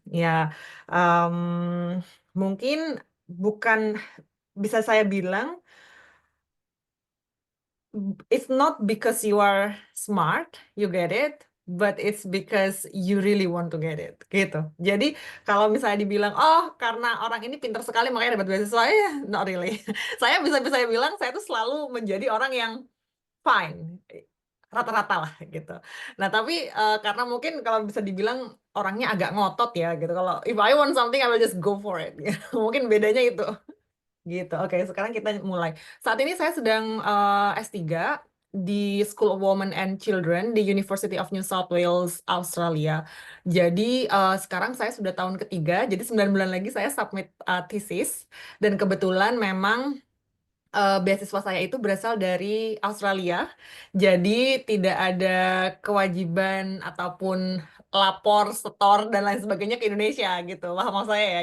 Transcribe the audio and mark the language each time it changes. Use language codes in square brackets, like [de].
[id] Ya, em, mungkin bukan bisa saya bilang [en] it's not because you are smart, you get it, but it's because you really want to get it, gitu. [id] Jadi kalau misalnya dibilang, oh karena orang ini pintar sekali makanya dapat beasiswa, ya, [en] not really. [id] Saya bilang saya tuh selalu menjadi orang yang fine, rata-rata lah gitu. Nah tapi karena mungkin kalau bisa dibilang orangnya agak ngotot ya gitu. Kalau [en] if I want something, I will just go for it. [id] Mungkin bedanya itu. Gitu. Oke, sekarang kita mulai. Saat ini saya sedang S3 di School of Women and Children di University of New South Wales, Australia. Jadi sekarang saya sudah tahun ketiga, jadi 9 bulan lagi saya submit thesis. Dan kebetulan memang beasiswa saya itu berasal dari Australia, jadi tidak ada kewajiban ataupun lapor, setor, dan lain sebagainya ke Indonesia gitu. Paham maksud saya ya?